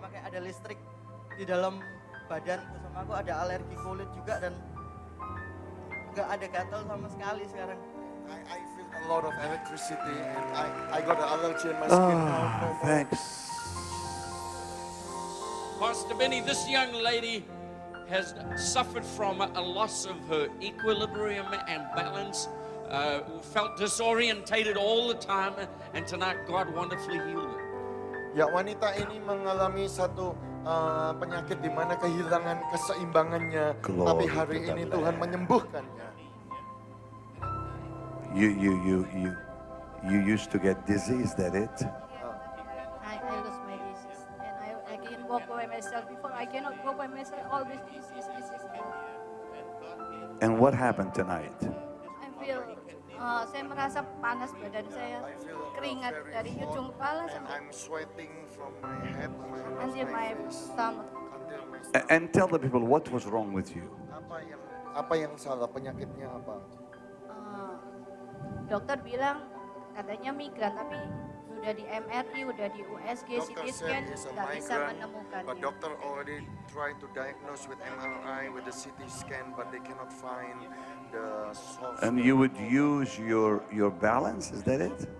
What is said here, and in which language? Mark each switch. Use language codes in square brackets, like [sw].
[id] Pakai ada listrik di dalam badanku, sama aku ada alergi kulit juga dan enggak ada gatal sama sekali sekarang. [en] I feel a lot of electricity and I got an allergy in my skin now. No more. Thanks. Pastor Benny, this young lady has suffered from a loss of her equilibrium and balance felt disorientated all the time, and tonight God wonderfully healed her. [id] Ya, wanita ini mengalami satu penyakit di mana kehilangan keseimbangannya, [en] Glory [id] tapi hari [en] to the [id] ini [en] Lamb. [id] Tuhan menyembuhkannya. [en] You used to get dizzy, is that it? I lost my disease and I can walk by myself. Before I cannot go by myself. All this disease. And what happened tonight? [id] I feel saya merasa panas badan saya, keringat dari ujung kepala sampai [en] I'm sweating from my head, until my stomach. until my And tell the people what was wrong with you. [id] apa yang salah, penyakitnya apa? Dokter bilang katanya migran, tapi sudah di MRI, udah di USG, CT scan, nggak bisa menemukannya. [en] but doctor already tried to diagnose with MRI, with the CT scan, but they cannot find the source. And you would use your balance, is that it?